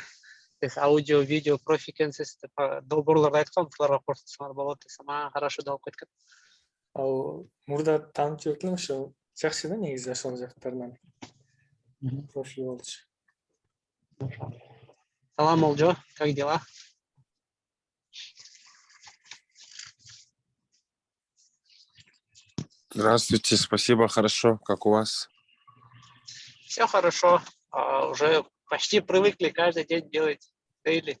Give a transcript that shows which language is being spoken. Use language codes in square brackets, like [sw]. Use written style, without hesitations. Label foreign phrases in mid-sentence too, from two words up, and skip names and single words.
[ky] Аудио, видео, профи экенсиз деп долбоорлорду айткан, буларга кошсоңор болот десем, хорошо деп кеткен. Ал мурда таанып жүрдүм, ошо жакшы да негизи ошол жактарынан. Профи болчу. Салам, Олжо, [ru] как дела? Здравствуйте, спасибо, хорошо. Как у вас? Все хорошо. Уже почти привыкли каждый день делать дейли.